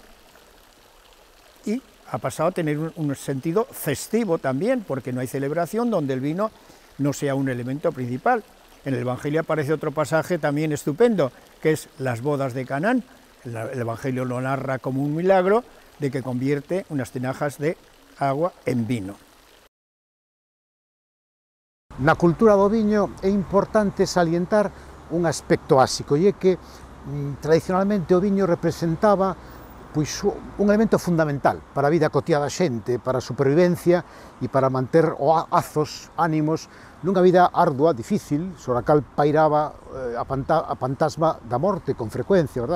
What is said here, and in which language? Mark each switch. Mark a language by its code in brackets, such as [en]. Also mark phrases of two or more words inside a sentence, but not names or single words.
[es] Y ha pasado a tener un sentido festivo también, porque no hay celebración donde el vino no sea un elemento principal. En el Evangelio aparece otro pasaje también estupendo, que es las bodas de Canaán. El Evangelio lo narra como un milagro de que convierte unas tinajas de agua en vino. [gl] Na cultura do viño é importante salientar un aspecto básico, e é que tradicionalmente o viño representaba pois, un elemento fundamental para a vida cotiá da xente, para a supervivencia e para manter azos, ánimos, nunha vida ardua, difícil, sobre a cal pairaba a fantasma da morte con frecuencia, verdad?